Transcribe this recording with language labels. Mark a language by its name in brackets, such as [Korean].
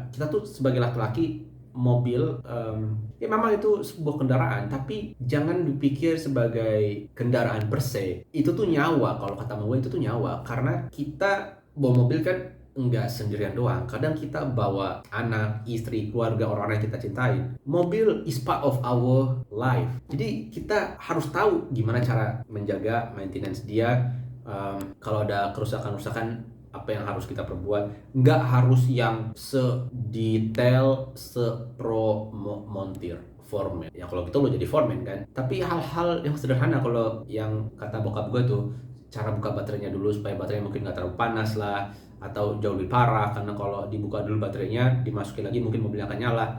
[Indonesian] Kita tuh sebagai laki-laki, mobil ya memang itu sebuah kendaraan, tapi jangan dipikir sebagai kendaraan per se. Itu tuh nyawa. Kalau kata gue, itu tuh nyawa, karena kita bawa mobil kan enggak sendirian doang. Kadang kita bawa anak, istri, keluarga, orang-orang yang kita cintai. [English] Mobil is part of our life. [Indonesian] Jadi kita harus tahu gimana cara menjaga maintenance dia. Kalau ada kerusakan-kerusakan, apa yang harus kita perbuat. Nggak harus yang sedetail sepro montir foreman. Ya kalau gitu lo jadi foreman kan. Tapi hal-hal yang sederhana, kalau yang kata bokap gue tuh, cara buka baterainya dulu supaya baterainya mungkin nggak terlalu panas lah, atau jauh lebih parah, karena kalau dibuka dulu baterainya, dimasukin lagi mungkin mobilnya akan nyala.